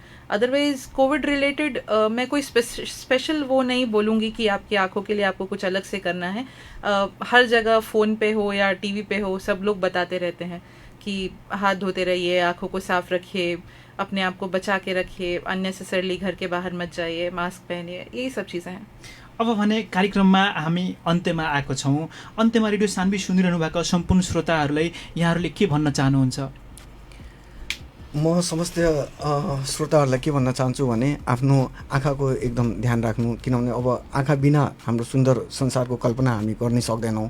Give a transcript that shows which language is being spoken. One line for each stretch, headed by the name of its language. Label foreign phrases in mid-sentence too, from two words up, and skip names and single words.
Hindi: अदरवाइज
English: Covid related
Hindi: मैं कोई स्पेशल वो नहीं बोलूँगी कि आपकी आँखों के लिए आपको कुछ अलग से करना है। हर जगह फ़ोन पे हो या टीवी पे हो सब लोग बताते रहते हैं कि हाथ धोते रहिए, आँखों को साफ रखिए, अपने आप को बचा के रखिए, अननेसेसरली घर के बाहर मत जाइए, मास्क पहनिए, यही सब चीज़ें हैं।
Nepali: अब भने कार्यक्रममा हामी अन्त्यमा आएको छौँ। अन्त्यमा रेडियो सान्वी सुनिरहनु भएको सम्पूर्ण श्रोताहरूलाई यहाँहरूले के भन्न चाहनुहुन्छ? म समस्त श्रोताहरूलाई के भन्न चाहन्छु भने आफ्नो आँखाको एकदम ध्यान राख्नु, किनभने अब आँखा बिना हाम्रो सुन्दर संसारको कल्पना हामी गर्नै सक्दैनौँ।